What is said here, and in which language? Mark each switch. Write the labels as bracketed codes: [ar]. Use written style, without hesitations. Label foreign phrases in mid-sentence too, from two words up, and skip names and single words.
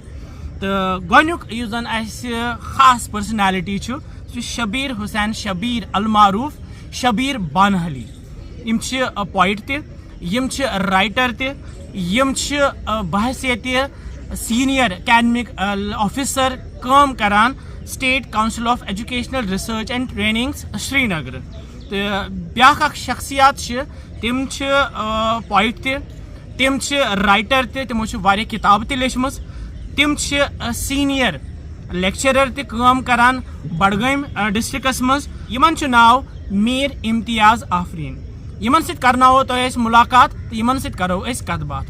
[ks] تہٕ گۄڈنیُک یُس زن اَسہِ خاص پٔرسنیلٹی چھُ سُہ چھُ شبیٖر حُسین شبیٖر المعروٗف شبیٖر بانہلی. یِم چھِ پویٹ تہِ یِم چھِ رایٹر تہِ یِم چھِ بحثیتہِ [en] Senior Academic Officer [ks] کٲم کران [en] State Council of Educational Research and Training [ks] سرینگر. تہٕ بیٛاکھ اکھ شخصیات چھِ تِم چھِ پویٹ تہِ تِم چھِ رایٹر تہِ تِمو چھِ واریاہ کِتابہٕ تہِ لیچھمٕژ. تِم چھِ [en] Senior Lecturer [ks] تہِ کٲم کران بڈگٲمۍ ڈسٹرکس منٛز. یِمن چھُ ناو میٖر امتیاز آفریٖن. یِمن سۭتۍ کرناوو تۄہہِ أسۍ مُلاقات تہٕ یِمن سۭتۍ کرو أسۍ کتھ باتھ.